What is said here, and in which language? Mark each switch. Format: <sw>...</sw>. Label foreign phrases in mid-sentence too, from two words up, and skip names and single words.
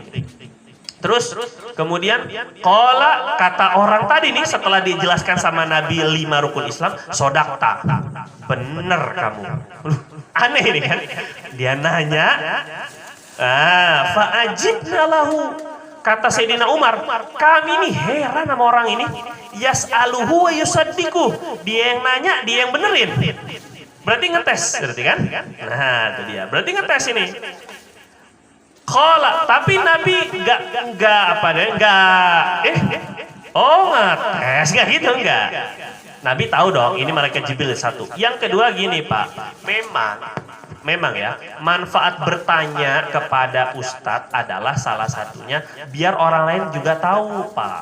<id>Terus kemudian qala, kata orang tadi nih setelah dijelaskan sama Nabi 5 rukun Islam, sodakta, bener kamu. Aneh ini kan, dia nanya,</id> <ar>فعجبنا له,</ar> <id>kata Sayyidina Umar, kami nih heran sama orang ini,</id> <ar>يسأله ويصدقه,</ar> <id>dia yang nanya, dia yang benerin. Berarti ngetes, berarti kan? Nah itu dia, berarti ngetes ini. Qala, tapi Nabi ngetes nggak gitu, enggak. Nabi tahu dong ini malaikat Jibril satu. Yang kedua gini Pak, memang ya, manfaat bertanya kepada Ustadz adalah salah satunya biar orang lain juga tahu Pak.</id>